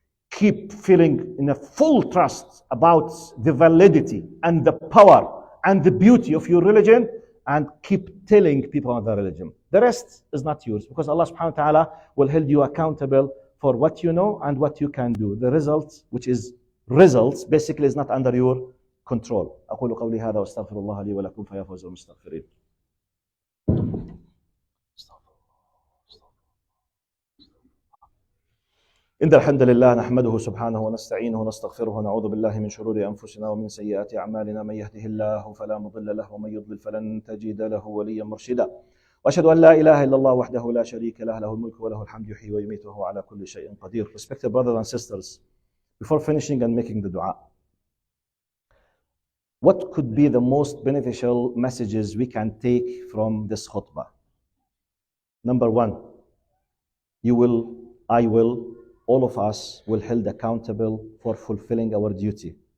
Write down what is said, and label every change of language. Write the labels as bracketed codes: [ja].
[en] Keep feeling in a full trust about the validity and the power and the beauty of your religion, and keep telling people about the religion. The rest is not yours, because Allah subhanahu wa ta'ala will hold you accountable for what you know and what you can do. The results, which is results, basically is not under your control. [ar] أقول قولي هذا واستغفر الله لي ولكم فيا فوز المستغفرين. إن الحمد لله نحمده سبحانه ونستعينه ونستغفره ونعوذ بالله من شرور أنفسنا ومن سيئات أعمالنا. من يهده الله فلا مضل له ومن يضلل فلن تجد له وليا مرشدا. وأشهد أن لا إله إلا الله وحده لا شريك له له الملك وله الحمد يحيي ويميت وهو على كل شيء قدير. [en] Respected brothers and sisters, before finishing and making the dua, what could be the most beneficial messages we can take from this khutbah? Number one, you will, I will, all of us will held accountable for fulfilling our duty.